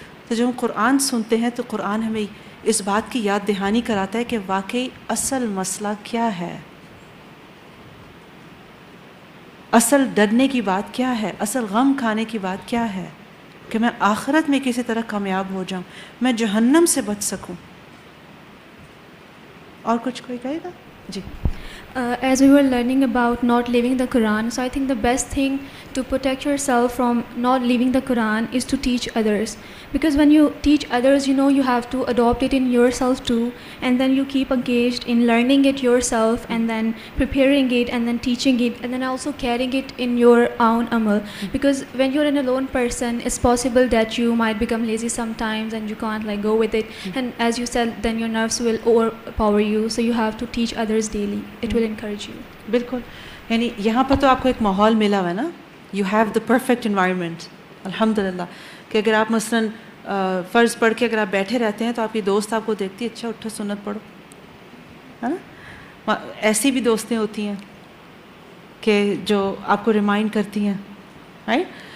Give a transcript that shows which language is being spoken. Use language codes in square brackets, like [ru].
[ur] تو جب ہم قرآن سنتے ہیں تو قرآن ہمیں اس بات کی یاد دہانی کراتا ہے کہ واقعی اصل مسئلہ کیا ہے, اصل ڈرنے کی بات کیا ہے, اصل غم کھانے کی بات کیا ہے, کہ میں آخرت میں کسی طرح کامیاب ہو جاؤں, میں جہنم سے بچ سکوں. اور کچھ کوئی کہے گا؟ جی. [en] As we were learning about not leaving the Quran, so I think the best thing to protect yourself from not leaving the Quran is to teach others. Because when you teach others, you have to adopt it in yourself too, and then you keep engaged in learning it yourself, and then preparing it, and then teaching it, and then also carrying it in your own amal. Because when you're an alone person, it's possible that you might become lazy sometimes and you can't go with it. And as you said, then your nerves will overpower you, so you have to teach others daily. It will encourage you. [ur] بالکل. یعنی یہاں پر تو آپ کو ایک ماحول ملا ہوا ہے نا, [en] you have the perfect environment [ur] الحمدللہ. کہ اگر آپ مثلاً فرض پڑھ کے اگر آپ بیٹھے رہتے ہیں تو آپ کی دوست آپ کو دیکھتی ہے, اچھا اٹھو سنت پڑھو, ہے نا. ایسی بھی دوستیں ہوتی ہیں کہ جو آپ کو ریمائنڈ کرتی ہیں, رائٹ.